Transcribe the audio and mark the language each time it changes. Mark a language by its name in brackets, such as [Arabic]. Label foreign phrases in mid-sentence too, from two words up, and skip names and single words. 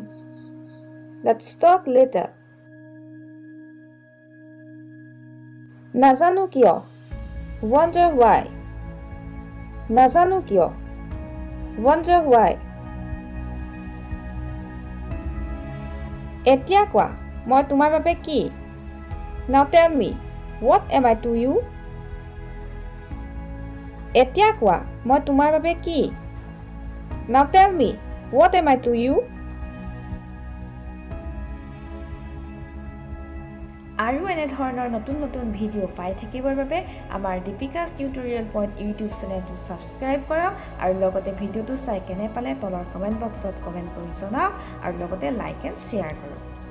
[English] Let's talk later. [Assamese] নাজানো কিয়। [English] Wonder why. [Assamese] নাজানো কিয়। [English] Wonder why. [Assamese] এতিয়া কোৱা মই তোমাৰ বাবে কি [English] Now tell me what am I to you [Assamese] এতিয়া কোৱা মই তোমাৰ বাবে কি [English] Now tell me what am I to you [Assamese] আৰু এনে ধৰণৰ নতুন নতুন ভিডিও পাই থাকিবৰ বাবে আমাৰ দীপিকাছ টিউটৰিয়েল পইণ্ট ইউটিউব চেনেলটো সাবস্ক্ৰাইব কৰক আৰু লগতে ভিডিওটো চাই কেনে পালে তলৰ কমেন্ট বক্সত কমেন্ট কৰি জনাওক আৰু লগতে [English] like and share [Assamese] কৰক